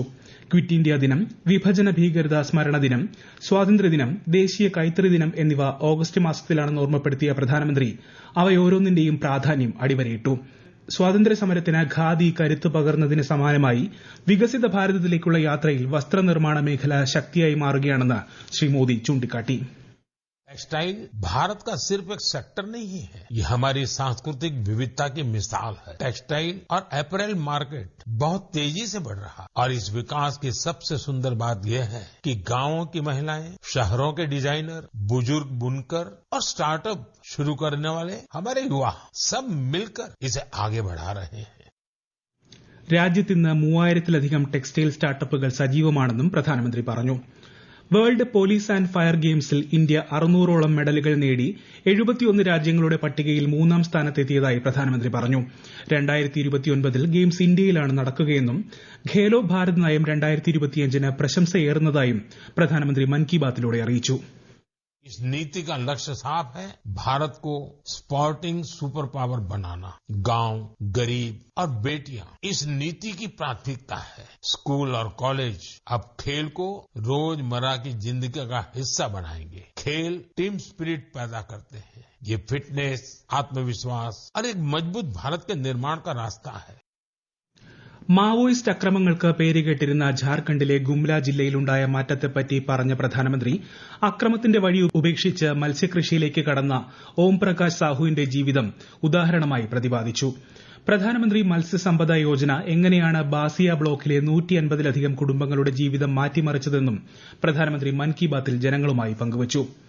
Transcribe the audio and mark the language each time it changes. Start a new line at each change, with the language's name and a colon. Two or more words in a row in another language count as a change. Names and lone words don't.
Malayalam: ക്വിറ്റ് ഇന്ത്യ ദിനം, വിഭജന ഭീകരത സ്മരണ ദിനം, സ്വാതന്ത്ര്യദിനം, ദേശീയ കൈത്തറി ദിനം എന്നിവ ഓഗസ്റ്റ് മാസത്തിലാണെന്ന് ഓർമ്മപ്പെടുത്തിയ പ്രധാനമന്ത്രി അവയോരോന്നിന്റെയും പ്രാധാന്യം അടിവരയിട്ടു. സ്വാതന്ത്ര്യ സമരത്തിന് ഖാദി കരുത്ത് പകർന്നതിന് സമാനമായി വികസിത ഭാരതത്തിലേക്കുള്ള യാത്രയിൽ വസ്ത്രനിർമ്മാണ മേഖല ശക്തിയായി മാറുകയാണെന്ന് ശ്രീ മോദി ചൂണ്ടിക്കാട്ടി.
Hindi: टेक्सटाइल भारत का सिर्फ एक सेक्टर नहीं है, ये हमारी सांस्कृतिक विविधता की मिसाल है. टेक्सटाइल और
English: apparel market
Hindi: बहुत तेजी से बढ़ रहा है और इस विकास की सबसे सुंदर बात यह है कि गांवों की महिलाएं, शहरों के डिजाइनर, बुजुर्ग बुनकर और स्टार्टअप शुरू करने वाले हमारे युवा सब मिलकर इसे आगे बढ़ा रहे हैं.
Malayalam: രാജ്യത്ത് ഇന്ന് 3000-ലധികം
English: textile startups
Malayalam: സജീവമാണെന്നും പ്രധാനമന്ത്രി പറഞ്ഞു. വേൾഡ് പോലീസ് ആന്റ് ഫയർ ഗെയിംസിൽ ഇന്ത്യ 600ഓളം മെഡലുകൾ നേടി 71 രാജ്യങ്ങളുടെ പട്ടികയിൽ 3ാം സ്ഥാനത്തെത്തിയതായി പ്രധാനമന്ത്രി പറഞ്ഞു. 2029ൽ ഗെയിംസ് ഇന്ത്യയിലാണ് നടക്കുകയെന്നും ഖേലോ ഭാരത് നയം 2025ന് പ്രശംസയേറുന്നതായും പ്രധാനമന്ത്രി മൻ കി ബാത്തിലൂടെ അറിയിച്ചു.
Hindi: इस नीति का लक्ष्य साफ है, भारत को
English: sporting super power
Hindi: बनाना. गांव, गरीब और बेटियां इस नीति की प्राथमिकता है. स्कूल और कॉलेज अब खेल को रोजमर्रा की जिंदगी का हिस्सा बनाएंगे. खेल
English: team spirit
Hindi: पैदा करते हैं. ये फिटनेस, आत्मविश्वास और एक मजबूत भारत के निर्माण का रास्ता है.
Malayalam: മാവോയിസ്റ്റ് അക്രമങ്ങൾക്ക് പേരുകേട്ടിരുന്ന ഝാർഖണ്ഡിലെ ഗുംല ജില്ലയിലുണ്ടായ മാറ്റത്തെപ്പറ്റി പറഞ്ഞ പ്രധാനമന്ത്രി അക്രമത്തിന്റെ വഴി ഉപേക്ഷിച്ച് മത്സ്യകൃഷിയിലേക്ക് കടന്ന ഓം പ്രകാശ് സാഹുവിന്റെ ജീവിതം ഉദാഹരണമായി പ്രതിപാദിച്ചു. പ്രധാനമന്ത്രി മത്സ്യസമ്പദ യോജന എങ്ങനെയാണ് ബാസിയ ബ്ലോക്കിലെ 150ലധികം കുടുംബങ്ങളുടെ ജീവിതം മാറ്റിമറിച്ചതെന്നും പ്രധാനമന്ത്രി മൻ കി ബാത്തിൽ ജനങ്ങളുമായി പങ്കുവച്ചു.